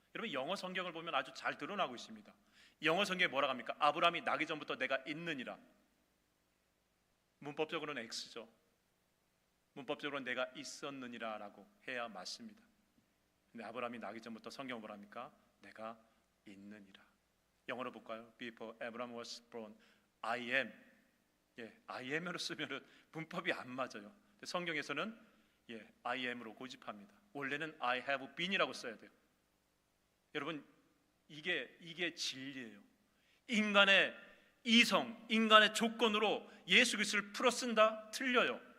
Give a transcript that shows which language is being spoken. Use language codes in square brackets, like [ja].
[ko] 여러분, 영어 성경을 보면 아주 잘 드러나고 있습니다. 영어 성경에 뭐라고 합니까? 아브라함이 나기 전부터 내가 있느니라. 문법적으로는 X죠. 문법적으로는 내가 있었느니라 라고 해야 맞습니다. 근데 아브라함이 나기 전부터 성경은 뭐라 합니까? 내가 있느니라. 영어로 볼까요? [en] Before Abraham was born, I am. [ko] I am으로 쓰면은 문법이 안 맞아요. 성경에서는 I am으로 고집합니다. 원래는 [en] I have been [ko] 이라고 써야 돼요. 여러분, 이게 진리예요. 인간의 이성, 인간의 조건으로 예수 그리스도를 풀어 쓴다? 틀려요.